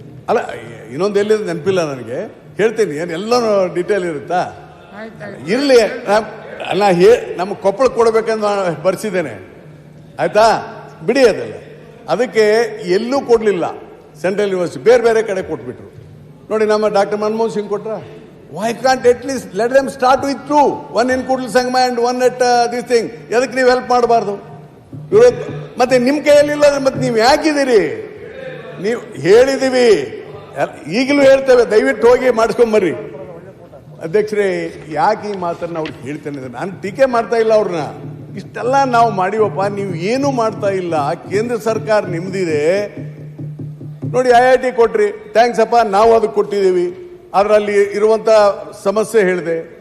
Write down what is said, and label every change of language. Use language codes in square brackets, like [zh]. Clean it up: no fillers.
[kn] ಅಲ್ಲ, ಇನ್ನೊಂದು ಎಲ್ಲಿದೆ ನೆನಪಿಲ್ಲ ನನಗೆ, ಹೇಳ್ತೀನಿ. ಎಲ್ಲ ಡೀಟೇಲ್ ಇರುತ್ತಾ? ಇರಲಿ, ಅಲ್ಲ ನಮ್ಮ ಕೊಪ್ಪಳಕ್ಕೆ ಕೊಡಬೇಕಂತ ಬರ್ಸಿದ್ದೇನೆ, ಆಯ್ತಾ? ಬಿಡಿ ಅದಲ್ಲ. ಅದಕ್ಕೆ ಎಲ್ಲೂ ಕೊಡಲಿಲ್ಲ ಸೆಂಟ್ರಲ್ ಯೂನಿವರ್ಸಿಟಿ, ಬೇರೆ ಬೇರೆ ಕಡೆ ಕೊಟ್ಬಿಟ್ರು. ನೋಡಿ, ನಮ್ಮ ಡಾಕ್ಟರ್ ಮನಮೋಹನ್ ಸಿಂಗ್ ಕೊಟ್ರ, [en] Why can't at least let them start with 2, one in Kudal Sangma and one at this thing? [kn] ಎದಕ್ಕೆ ನೀವು ಹೆಲ್ಪ್ ಮಾಡಬಾರ್ದು? ಮತ್ತೆ ನಿಮ್ಮ ಕೈಯಲ್ಲಿಲ್ಲ ಮತ್ತೆ ನೀವು ಯಾಕಿದ್ದೀರಿ? ನೀವು ಹೇಳಿದೀವಿ, ಈಗಲೂ ಹೇಳ್ತೇವೆ, ದಯವಿಟ್ಟು ಹೋಗಿ ಮಾಡಿಸ್ಕೊಂಬರ್ರಿ. ಅಧ್ಯಕ್ಷರೇ, ಯಾಕೆ ಈ ಮಾತನ್ನ ಅವ್ರಿಗೆ ಹೇಳ್ತೇನೆ? ನಾನು ಟೀಕೆ ಮಾಡ್ತಾ ಇಲ್ಲ ಅವ್ರನ್ನ. ಇಷ್ಟೆಲ್ಲ ನಾವು ಮಾಡಿವಪ್ಪ, ನೀವು ಏನು ಮಾಡ್ತಾ ಇಲ್ಲ. ಕೇಂದ್ರ ಸರ್ಕಾರ ನಿಮ್ದಿದೆ ನೋಡಿ, IIT ಕೊಟ್ರಿ, ಥ್ಯಾಂಕ್ಸ್ ಅಪ್ಪ, ನಾವು ಅದಕ್ಕೆ ಕೊಟ್ಟಿದ್ದೀವಿ, ಅದರಲ್ಲಿ ಇರುವಂತ ಸಮಸ್ಯೆ ಹೇಳಿದೆ.